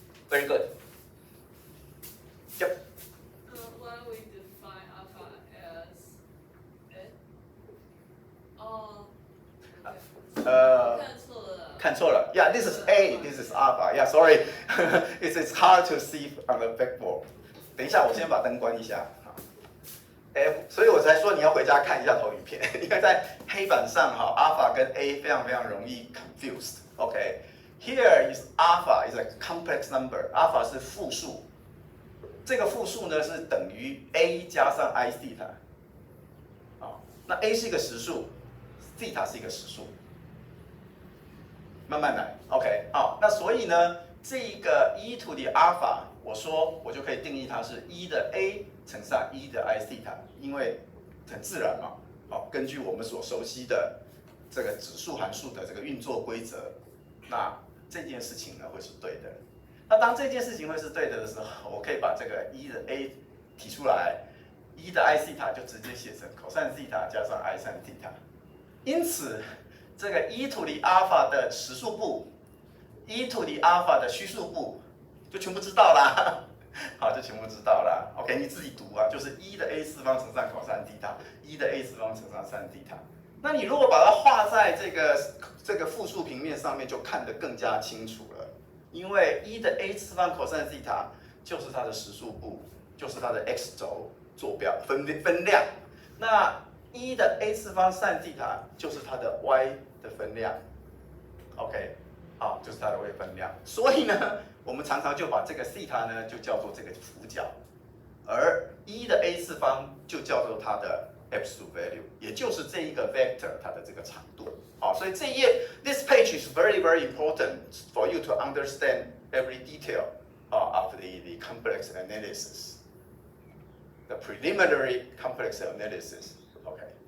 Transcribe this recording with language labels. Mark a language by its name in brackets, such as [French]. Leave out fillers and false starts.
[English] Very good. Yep. Why we define alpha as a? Oh, okay. [Chinese] 看错了。 [English] Yeah, this is A, this is alpha. Yeah, sorry, it's hard to see on the backboard. [Chinese] 等一下，我先把灯关一下。所以我才说你要回家看一下投影片，因为在黑板上哈，alpha 跟 A 非常容易 confused。 [English] Okay, here is alpha is a complex number. [Chinese] Alpha 是复数，这个复数呢是等于 A 加上 I theta。那 A 是一个实数 ，theta 是一个实数。慢慢来 ，OK， 好，那所以呢，这一个 [English] e to the alpha， [Chinese] 我就可以定义它是 e 的 a 乘上 e 的 I theta， 因为很自然嘛，好，根据我们所熟悉的这个指数函数的这个运作规则，那这件事情呢会是对的。那当这件事情会是对的的时候，我可以把这个 e 的 a 提出来 ，e 的 I theta 就直接写成 cosine theta 加上 I sin theta， 因此。这个 [English] e to the alpha [Chinese] 的实数部 ，e to the alpha 的虚数部，就全部知道啦。好，就全部知道啦。 OK， 你自己读啊，就是 e 的 a 次方乘上 cos θ，e 的 a 次方乘上 sin θ。那你如果把它画在这个复数平面上面，就看得更加清楚了。因为 e 的 a 次方 cos θ 就是它的实数部，就是它的 x 轴坐标分量。那e 的 a 次方 sin θ 就是它的 y 的分量 ，OK， 好，就是它的 y 分量。所以呢，我们常常就把这个 θ 呢就叫做这个幅角，而 e 的 a 次方就叫做它的 absolute value， 也就是这一个 vector 它的这个长度。好，所以这一页 [English] this page is very important for you to understand every detail of the complex analysis, the preliminary complex analysis. Okay.